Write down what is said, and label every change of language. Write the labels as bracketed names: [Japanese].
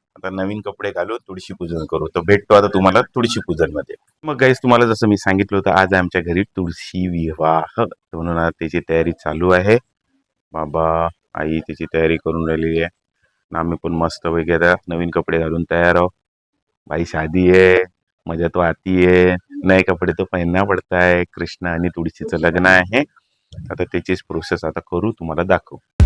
[Marathi] आता नवीन कपडे घालून तुळशी पूजन करू. तर भेटतो आता तुम्हाला तुळशी पूजन मध्ये. मग गाईज तुम्हाला जसं मी सांगितलं होतं, आज आमच्या घरी तुळशी विवाह, म्हणून आज त्याची तयारी चालू आहे. बाबा आई त्याची तयारी करून राहिलेली आहे. आम्ही पण मस्त वगैरे नवीन कपडे घालून तयार आहो. [Hindi] भाई शादी है, मजा तो आती है, नए कपडे तो पहनना पड़ता है. [Marathi] कृष्ण आणि तुळशीचं लग्न आहे. आता त्याचीच प्रोसेस आता करू, तुम्हाला दाखवू.